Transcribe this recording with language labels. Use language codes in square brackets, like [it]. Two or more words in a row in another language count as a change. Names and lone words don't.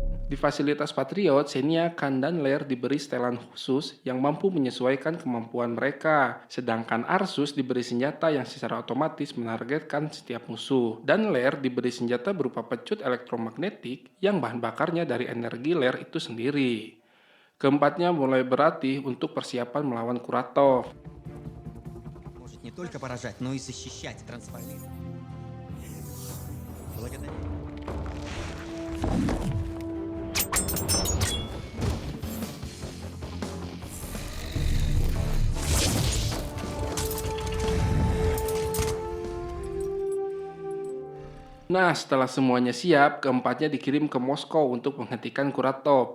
[id] Di fasilitas Patriot, Xenia, Khan, dan Leia diberi setelan khusus yang mampu menyesuaikan kemampuan mereka. Sedangkan Arsus diberi senjata yang secara otomatis menargetkan setiap musuh. Dan Leia diberi senjata berupa pecut elektromagnetik yang bahan bakarnya dari energi Leia itu sendiri. Keempatnya mulai berlatih untuk persiapan melawan Kuratov. [ru] Может не только поражать, но и защищать, трансформировать. Благодарю. [id] Nah, setelah semuanya siap, keempatnya dikirim ke Moskow untuk menghentikan Kuratov.